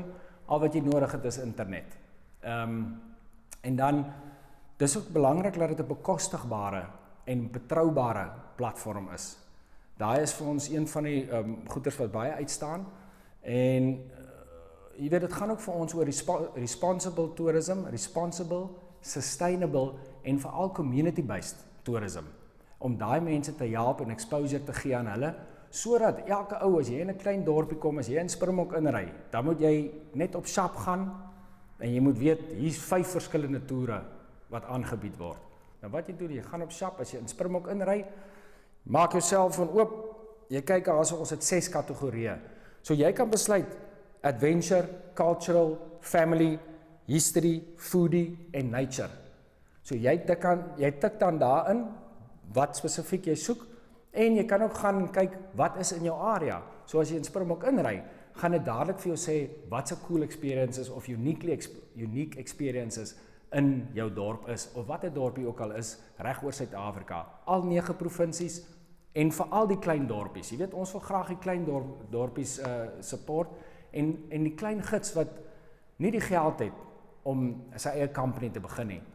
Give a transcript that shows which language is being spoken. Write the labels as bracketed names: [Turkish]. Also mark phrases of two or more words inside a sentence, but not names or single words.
[Afrikaans] Al wat jy nodig het is internet. En dan, dis ook belangrik dat dit 'n bekostigbare en betroubare platform is. Daai is vir ons een van die goeders wat baie uitstaan. En jy weet, dit gaan ook vir ons oor [English] responsible tourism, responsible, sustainable [Afrikaans] en veral [English] community-based tourism. [Afrikaans] om daai mense te help en exposure te gee aan hulle, sodat elke ou, as jy in 'n klein dorpie kom, as jy in Springbok inry, dan moet jy net op SAP gaan, en jy moet weet, hier's 5 verskillende toere wat aangebied word. Nou wat jy doen, jy gaan op SAP, as jy in Springbok inry, maak jou selfoon oop, jy kyk as ons het 6 kategorieë. So jy kan besluit, [English] adventure, cultural, family, history, foodie en nature. [Afrikaans] So jy tik dan daarin, wat spesifiek jy soek, en jy kan ook gaan kyk, wat is in jou area. So as jy in Springbok inry, gaan dit dadelik vir jou sê, wat se [English] cool experiences [Afrikaans] of [English] unique experiences [Afrikaans] in jou dorp is, of wat 'n dorpie ook al is, reg oor Suid-Afrika. Al 9 provinsies, en veral die klein dorpies. Jy weet, ons wil graag die klein dorpies support, en die klein gids wat nie die geld het om sy eie company te begin nie.